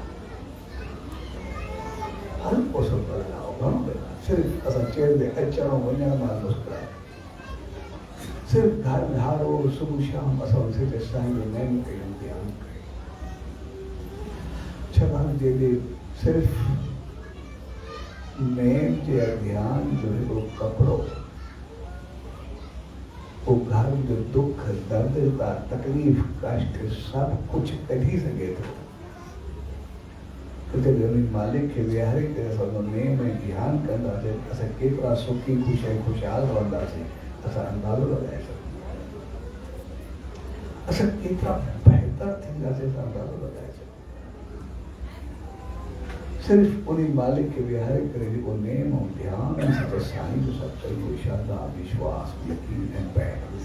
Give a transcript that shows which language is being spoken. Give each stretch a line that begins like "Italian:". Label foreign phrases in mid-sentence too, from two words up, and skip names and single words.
Sindhi: हल्को सो बदिलाव घणो बदिलाव सिर्फ असां चेहरे ते अचण वञण मां मुस्कुराए सिर्फ घर में हर रोज़ सुबुह शाम असां उनसे ते साईं जो नेम कयूं ध्यानु कयूं छॾण जे लिए सिर्फ नेम जे ध्यान जो हिकिड़ो कपिड़ो वो घर जो दुख दर्द का तकलीफ़ कष्ट सभु कुझु कढी सघे थो मालिक खे विहारे करे असां नेम ऐं ध्यानु कंदासीं असां केतिरा सुखी ख़ुशि ऐं ख़ुशहाल रहंदासीं असां अंदाज़ो लॻाए सघूं असां केतिरा बहितर थींदासीं असां अंदाज़ो लॻाए सघूं सिर्फ़ु उन मालिक खे विहारे करे जेको नेम ऐं ध्यानु ऐं सॼो साईं जो सभु चयो श्रद्धा विश्वास यकीन ऐं पैर